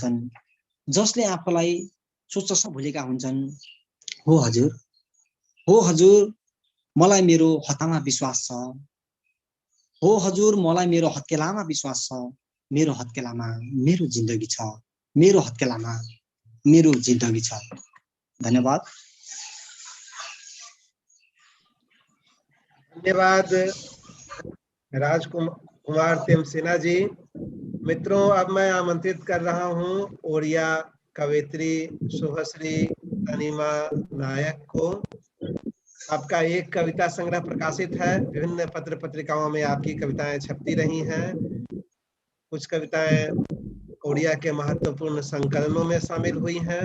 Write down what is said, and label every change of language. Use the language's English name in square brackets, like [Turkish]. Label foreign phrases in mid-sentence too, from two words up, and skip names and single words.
[Nepali] हुन्छन् हो हजुर मलाई मेरो हतामा विश्वास छ हो हजुर मलाई मेरो हत्केलामा विश्वास छ मेरो हत्केलामा मेरो जिन्दगी छ मेरो हत्केलामा मेरो जिन्दगी छ धन्यवाद धन्यवाद राजकुमार तिमसिना जी। [Hindi] मित्रों, अब मैं आमंत्रित कर रहा हूं ओडिया कवयित्री शुभश्री तनिमा नायक को। आपका एक कविता संग्रह प्रकाशित है, विभिन्न पत्र पत्रिकाओं में आपकी कविताएं छपती रही हैं। कुछ कविताएं ओडिया के महत्वपूर्ण संकलनों में शामिल हुई हैं।